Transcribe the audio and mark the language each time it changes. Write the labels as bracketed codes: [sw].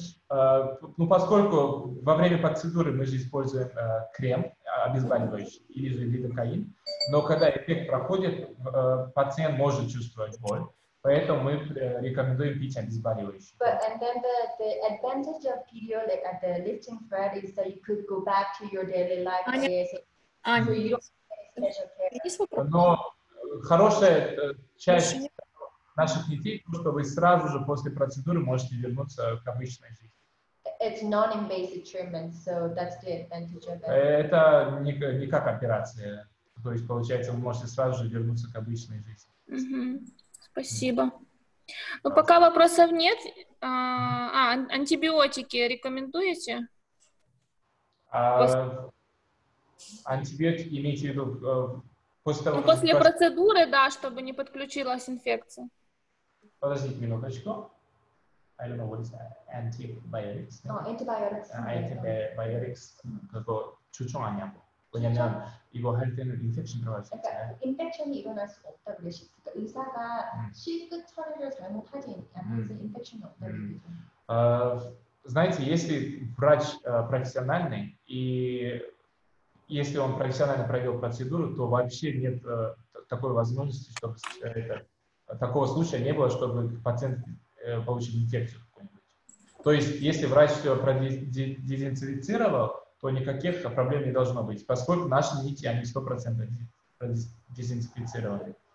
[ru] Ну, поскольку во время процедуры мы же используем крем обезболивающий или же лидокаин, но когда эффект проходит, пациент может чувствовать боль, поэтому мы рекомендуем пить обезболивающий. [en] And then the advantage of PDO, like at the lifting thread, is that you could go back to your daily life. So you don't need special care. [ru] Но хорошая часть наших нитей, то, что вы сразу же после процедуры можете вернуться к обычной жизни. [en] It's non-invasive treatment, so that's the advantage of it. [ru] Это не как операция, то есть получается вы можете сразу же вернуться к обычной жизни. Спасибо. Ну, пока вопросов нет. Антибиотики рекомендуете? Антибиотики имеете в виду после того, после процедуры, да, чтобы не подключилась инфекция. Подождите минуточку. [en] I don't know what is antibiotics. Antibiotics. [ko] Antibiotics 그거 추천하냐고. 왜냐면 이거 할 때는 인펙션 들어갈 수 있잖아요. 인펙션이 일어날 수가 없다 그러시죠. 의사가 실끝 처리를 잘못하지 않아서 인펙션이 없다 그러죠. [ru] Знаете, если врач профессиональный и если он профессионально провел процедуру, то вообще нет такой возможности, чтобы такого случая не было, чтобы пациент получил инфекцию какую-нибудь. То есть, если врач все продезинфицировал, то никаких проблем не должно быть, поскольку наши нити, они 100% дезинфицированы.